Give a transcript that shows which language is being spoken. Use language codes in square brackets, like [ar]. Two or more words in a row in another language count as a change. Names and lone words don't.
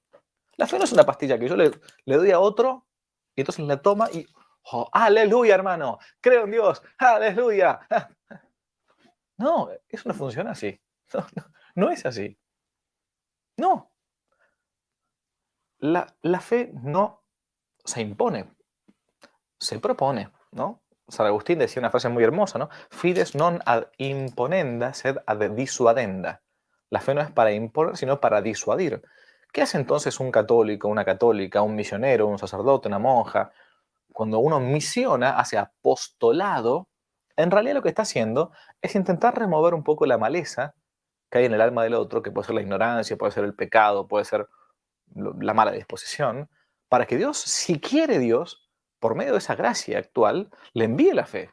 [es] La fe no es una pastilla que yo le doy a otro y entonces la toma y, oh, aleluya, hermano, creo en Dios, aleluya. No, eso no funciona así. No, no, no es así. No, la fe no se impone, se propone, ¿no? San Agustín decía una frase muy hermosa, ¿no? [la] Fides non ad imponenda, sed ad disuadenda. [es] La fe no es para imponer, sino para disuadir. ¿Qué hace entonces un católico, una católica, un misionero, un sacerdote, una monja? Cuando uno misiona, hace apostolado, en realidad lo que está haciendo es intentar remover un poco la maleza que hay en el alma del otro, que puede ser la ignorancia, puede ser el pecado, puede ser la mala disposición, para que Dios, si quiere Dios, por medio de esa gracia actual, le envíe la fe.